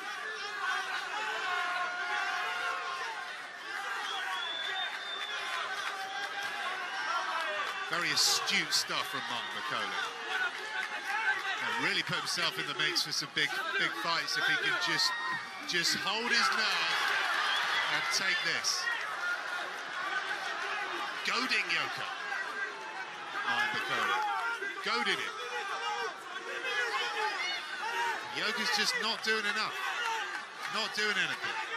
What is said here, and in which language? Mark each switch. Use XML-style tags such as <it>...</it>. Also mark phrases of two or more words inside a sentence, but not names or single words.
<en>Very astute stuff from Martin Bakole. Really put himself in the mix for some big fights if he can just hold his nerve and take this. Goading Yoka. Martin Bakole. Goaded him. Yoka's just not doing enough. Not doing anything.</en>